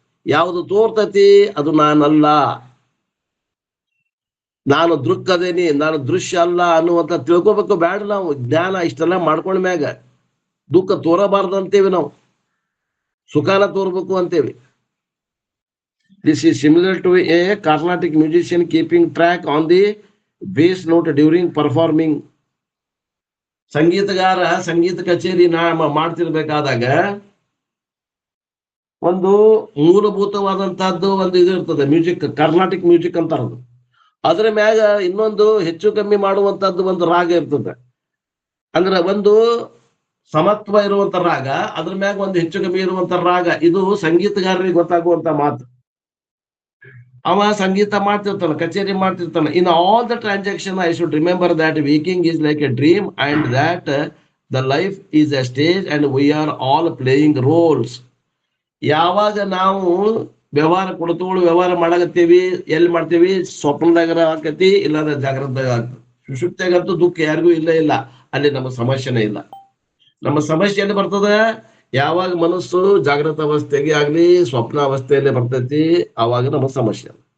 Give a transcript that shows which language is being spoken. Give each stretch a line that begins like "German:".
Kannada: ಯಾವುದು ತೋರ್ತೈತಿ ಅದು ನಾನಲ್ಲ, ನಾನು ದೃಕ್ಕದೇನಿ, ನಾನು ದೃಶ್ಯ ಅಲ್ಲ ಅನ್ನುವಂತ ತಿಳ್ಕೊಬೇಕು. ಬ್ಯಾಡ ನಾವು ಜ್ಞಾನ ಇಷ್ಟೆಲ್ಲ ಮಾಡ್ಕೊಂಡ ಮ್ಯಾಗ ದುಃಖ ತೋರಬಾರ್ದು ಅಂತೇವಿ, ನಾವು ಸುಖಾನ ತೋರ್ಬೇಕು ಅಂತೇವಿ.
English: This is similar to a Carnatic musician keeping track on the bass note during performing.
Kannada: ಸಂಗೀತಗಾರ ಸಂಗೀತ ಕಚೇರಿ ಮಾಡ್ತಿರ್ಬೇಕಾದಾಗ ಒಂದು ಮೂಲಭೂತವಾದಂತಹದ್ದು ಒಂದು ಇದು ಇರ್ತದೆ, ಮ್ಯೂಸಿಕ್, ಕರ್ನಾಟಿಕ್ ಮ್ಯೂಸಿಕ್ ಅಂತಾರದು. ಅದ್ರ ಮ್ಯಾಗ ಇನ್ನೊಂದು ಹೆಚ್ಚು ಕಮ್ಮಿ ಮಾಡುವಂತದ್ದು ಒಂದು ರಾಗ ಇರ್ತದೆ. ಅಂದ್ರೆ ಒಂದು ಸಮತ್ವ ಇರುವಂತ ರಾಗ, ಅದ್ರ ಮ್ಯಾಗ ಒಂದು ಹೆಚ್ಚು ಕಮ್ಮಿ ಇರುವಂತ ರಾಗ. ಇದು ಸಂಗೀತಗಾರರಿಗೆ ಗೊತ್ತಾಗುವಂತ ಮಾತು. ಅವ ಸಂಗೀತ ಮಾಡ್ತಿರ್ತಾನ, ಕಚೇರಿ ಮಾಡ್ತಿರ್ತಾನ.
English: In all the transaction I should remember that waking is like a dream and that the life is a stage and we are all playing roles.
Kannada: ಯಾವಾಗ ನಾವು ವ್ಯವಹಾರ ಕೊಡ್ತೋಳು ವ್ಯವಹಾರ ಮಾಡಾಕತ್ತೀವಿ, ಎಲ್ಲಿ ಮಾಡ್ತೀವಿ? ಸ್ವಪ್ನದಾಗ ಆಕತಿ, ಇಲ್ಲಾಂದ್ರೆ ಜಾಗ್ರತದಾಗ ಆಗ್ತದೆ. ಸುಷುಪ್ತಿಯಾಗಂತೂ ದುಃಖ ಯಾರಿಗೂ ಇಲ್ಲ, ಅಲ್ಲಿ ನಮ್ಮ ಸಮಸ್ಯೆನೇ ಇಲ್ಲ. ನಮ್ಮ ಸಮಸ್ಯೆ ಎಲ್ಲಿ ಬರ್ತದ? ಯಾವಾಗ ಮನಸ್ಸು ಜಾಗೃತ ಅವಸ್ಥೆಗೆ ಆಗ್ಲಿ ಸ್ವಪ್ನ ಅವಸ್ಥೆಯಲ್ಲೇ ಬರ್ತೈತಿ, ಅವಾಗ ನಮ್ಮ ಸಮಸ್ಯೆ.